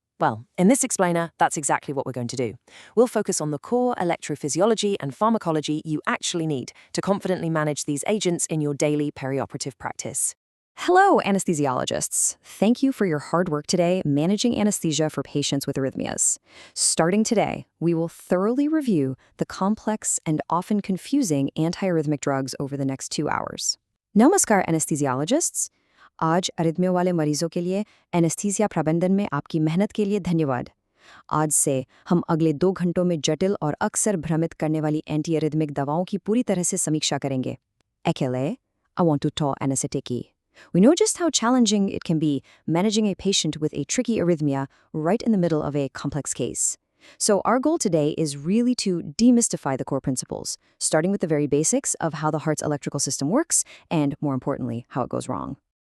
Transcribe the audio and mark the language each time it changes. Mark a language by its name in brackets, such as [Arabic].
[English] Well, in this explainer, that's exactly what we're going to do. We'll focus on the core electrophysiology and pharmacology you actually need to confidently manage these agents in your daily perioperative practice. Hello, anesthesiologists. Thank you for your hard work today managing anesthesia for patients with arrhythmias. Starting today, we will thoroughly review the complex and often confusing antiarrhythmic drugs over the next 2 hours. Namaskar, anesthesiologists. [Hindi] आज arrhythmia वाले मरीजों के लिए anaesthesia प्रबंधन में आपकी मेहनत के लिए धन्यवाद। आज से हम अगले 2 घंटों में जटिल और अक्सर भ्रमित करने वाली एंटीअरिथमिक दवाओं की पूरी तरह से समीक्षा करेंगे। [English] Ekele, I want to talk anesthetic. We know just how challenging it can be managing a patient with a tricky arrhythmia right in the middle of a complex case. So our goal today is really to demystify the core principles, starting with the very basics of how the heart's electrical system works and, more importantly, how it goes wrong.